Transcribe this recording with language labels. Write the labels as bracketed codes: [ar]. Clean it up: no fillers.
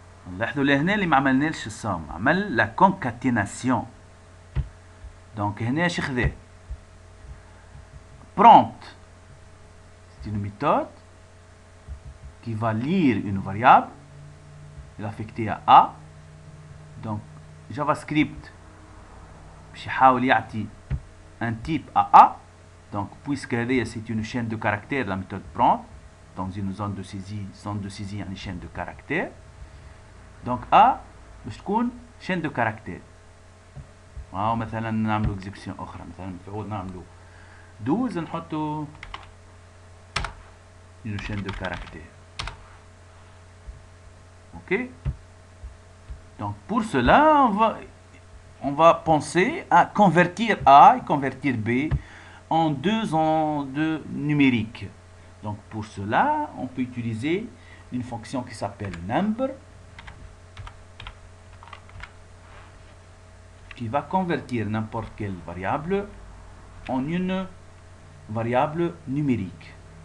[ar] لاحظوا لهنا اللي ما عملناش الصوم، عمل لا concaténation. Donc هنا اش خذا prompt. [fr] C'est une méthode qui va lire une variable et l'affecter à A. Donc JavaScript [ar] باش يحاول يعطي [fr] un type à A. Donc puisque c'est une chaîne de caractères, la méthode prompt dans une zone de saisie يعني chaîne de caractères. Donc A [ar] باش تكون [fr] chaîne de caractères. [ar] مثلا نعملو اكزيكسيون اخرى، مثلا مفعول نعملو 12 نحطو [fr] une chaîne de caractères. Ok. Donc pour cela on va penser à convertir A et convertir B en deux numériques. Donc pour cela on peut utiliser une fonction qui s'appelle number, qui va convertir n'importe quelle variable en une variable numérique.